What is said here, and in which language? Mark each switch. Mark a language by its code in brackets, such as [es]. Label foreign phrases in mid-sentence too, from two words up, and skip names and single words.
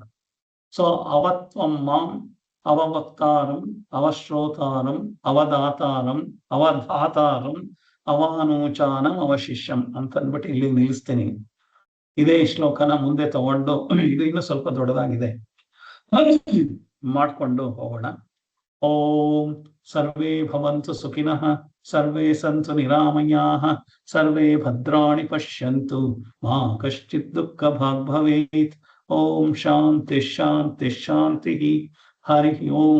[sa] ಸೊ ಅವತ್ವಂ ಮಾಂ ಅವವಕ್ತಾರಂ ಅವಶ್ರೋತಾರಂ ಅವದಾತಾರಂ ಅವಧಾತಾರಂ ಅವಾನೂಚಾನಂ ಅವಶಿಷ್ಯಂ [kn] ಅಂತ ಅಂದ್ಬಿಟ್ಟು ಇಲ್ಲಿ ನಿಲ್ಲಿಸ್ತೀನಿ. ಇದೇ ಶ್ಲೋಕನ ಮುಂದೆ ತಗೊಂಡು, ಇದು ಇನ್ನು ಸ್ವಲ್ಪ ದೊಡ್ಡದಾಗಿದೆ, ಮಾಡ್ಕೊಂಡು ಹೋಗೋಣ. [sa] ಓಂ ಸರ್ವೇ ಭವಂತು ಸುಖಿನಃ, ಸರ್ವೇ ಸಂತು ನಿರಾಮಯಾಃ, ಸರ್ವೇ ಭದ್ರಾಣಿ ಪಶ್ಯಂತು, ಮಾ ಕಶ್ಚಿತ್ ದುಃಖ ಭಾಗ್ ಭವೇತ್. ಓಂ ಶಾಂತಿ ಶಾಂತಿ ಶಾಂತಿ. ಹರಿ ಓಂ.